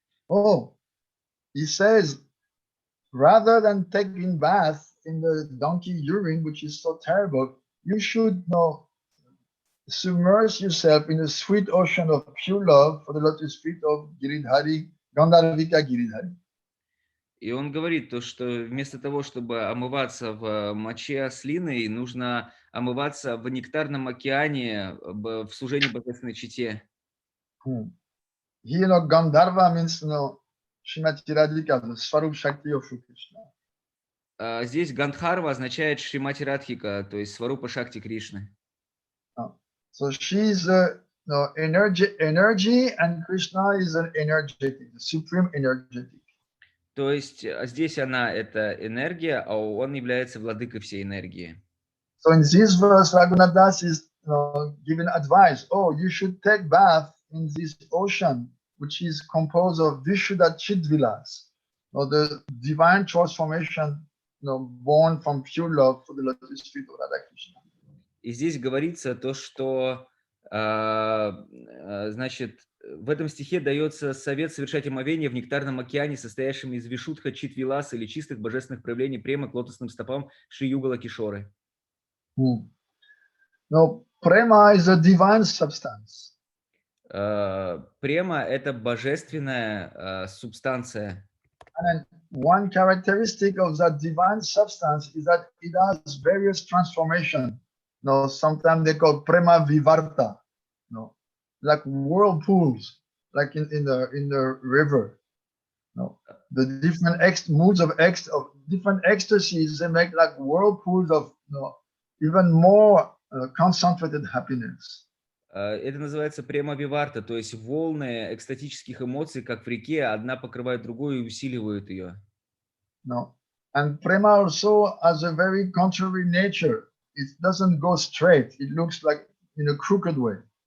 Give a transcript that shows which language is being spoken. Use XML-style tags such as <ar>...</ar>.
<en>He says, rather than taking bath in the donkey urine, which is so terrible, you should submerge yourself in a sweet ocean of pure love for the lotus feet of Giridhari, Gandharvika Giridhari.</en> <ru>И он говорит то, что вместо того, чтобы омываться в моче ослиной, нужно омываться в нектарном океане, в служении божественной чите.</ru> <en>Here, Gandharva means, Srimati Radhika, the Swarup Shakti of Krishna.</en> <ru>Здесь Гандхарва означает Шримати Радхика, то есть Сварупа Шакти Кришны.</ru> <en>So she is energy, and Krishna is an energetic, the supreme energetic.</en> <ru>То есть здесь она это энергия, а он является владыкой всей энергии.</ru> <en>So in this verse, Raghunath is giving advice. You should take bath in this ocean, which is composed of Vishuddha Chidvilas, the divine transformation, born from pure love for the lotus feet of Radha Krishna.</en> <ru>И здесь говорится то, что, значит, в этом стихе дается совет совершать омовение в нектарном океане, состоящем из вишудха читвилас или чистых божественных проявлений према к лотосным стопам Шри Югала Кишоры.</ru> <en>Prema is a divine substance.</en> <ru>Према – это божественная субстанция.</ru> <en>And one characteristic of that divine substance is that it has various transformations. Sometimes they call prema vivarta, like whirlpools. like in the river. No, the different moods of different ecstasies, they make like whirlpools of even more concentrated happiness.</en> <ru>Это называется према виварта, то есть волны экстатических эмоций, как в реке, одна покрывает другую и усиливают ее.</ru> <en>No, and prema also has a very contrary nature. It doesn't go straight. It looks like in a crooked way.</en>